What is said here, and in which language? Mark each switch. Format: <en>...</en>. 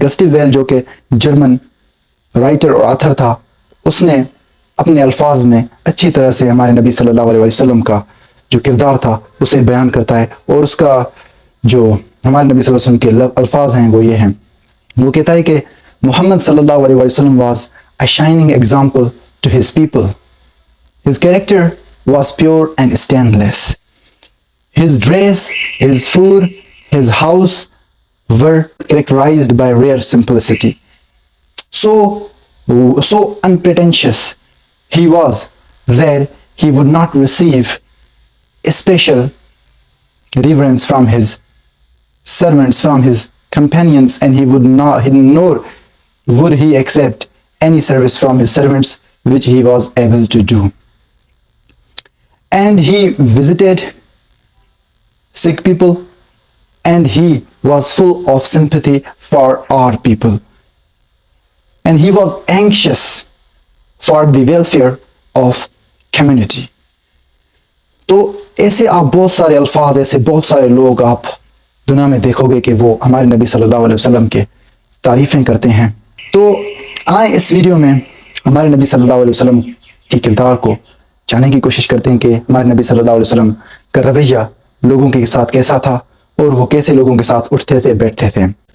<ur>Well جو کہ German writer اور آتھر تھا، اس نے اپنے الفاظ میں اچھی طرح سے ہمارے نبی صلی اللہ علیہ وسلم کا جو کردار تھا اسے بیان کرتا ہے، اور اس کا جو ہمارے نبی صلی اللہ علیہ وسلم کے الفاظ ہیں وہ یہ ہیں۔ وہ کہتا ہے کہ محمد صلی اللہ علیہ وسلم</ur> <en>was a shining example to his people. His character was pure and stainless. His dress, his food, his house were characterized by rare simplicity. So unpretentious he was that he would not receive special reverence from his servants, from his companions, and he would not, nor would he accept any service from his servants which he was able to do. And he visited sick people, and he was full of sympathy for our people, and he was anxious for the welfare of community.</en> <ur>تو ایسے آپ بہت سارے الفاظ، ایسے بہت سارے لوگ آپ دنیا میں دیکھو گے کہ وہ ہمارے نبی صلی اللہ علیہ وسلم کے تعریفیں کرتے ہیں۔ تو آئیں اس ویڈیو میں ہمارے نبی صلی اللہ علیہ وسلم کی کردار کو جاننے کی کوشش کرتے ہیں کہ ہمارے نبی صلی اللہ علیہ وسلم کا رویہ لوگوں کے ساتھ کیسا تھا، اور وہ کیسے لوگوں کے ساتھ اٹھتے تھے، بیٹھتے تھے۔</ur>